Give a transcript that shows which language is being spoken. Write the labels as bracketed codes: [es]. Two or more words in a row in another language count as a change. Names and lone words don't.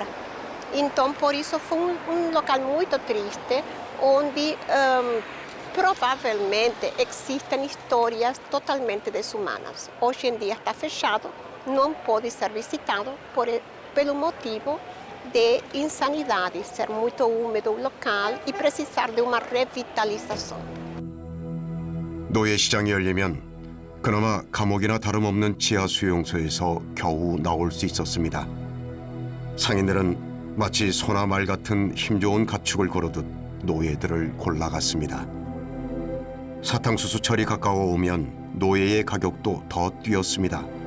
[pt] Então, por isso foi um local muito triste, onde provavelmente existem histórias totalmente desumanas. Hoje em dia está fechado, não pode ser visitado pelo motivo de insanidade, ser muito úmido o local e precisar de uma revitalização. [ko] 노예 시장이 열리면 그나마 감옥이나 다름없는 지하 수용소에서 겨우 나올 수 있었습니다. 상인들은 마치 소나 말 같은 힘 좋은 가축을 고르듯 노예들을 골라갔습니다. 사탕수수철이 가까워 오면 노예의 가격도 더 뛰었습니다.